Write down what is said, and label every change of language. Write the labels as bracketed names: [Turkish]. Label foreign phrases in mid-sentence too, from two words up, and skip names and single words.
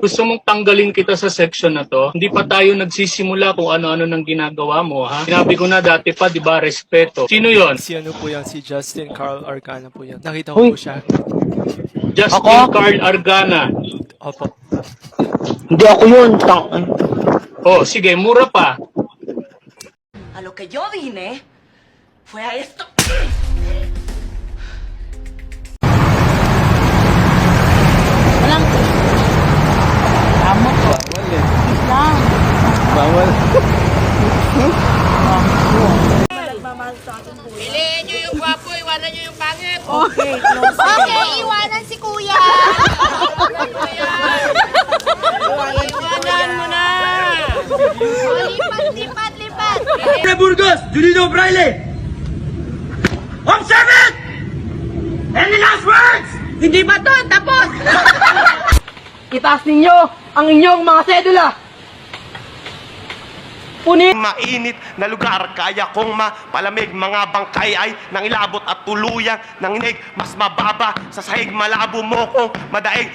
[Filipino] Gusto mong tanggalin kita sa section na to? Hindi pa tayo nagsisimula kung ano-ano nang ginagawa mo, ha? Sinabi ko na dati pa, di ba, respeto. Sino yon? Si ano po yan, si Justin Carl Arcana po yan. Nakita ko po siya. Justin Carl Argana. Opo. Hindi ako yun. Oh, sige, mura pa. [Spanish] A lo que yo vine fue a esto. [Filipino] Walang tama ko. Islam. Bawal. Piliin nyo yung gwapo, iwanan nyo yung pangit. Okay, close. Okay, iwanan si kuya. Iwanan mo na. Lipat, lipat. [English] Burgos, Julino Braille! Observe it! Any last words? [Filipino] Hindi ba to? Tapos! Itaas ninyo ang inyong mga sedula. Mainit na lugar, kaya kong mapalamig. Mga bangkay ay nangilabot at tuluyang nanginig. Mas mababa sa sahig, malabo mo kong madaig.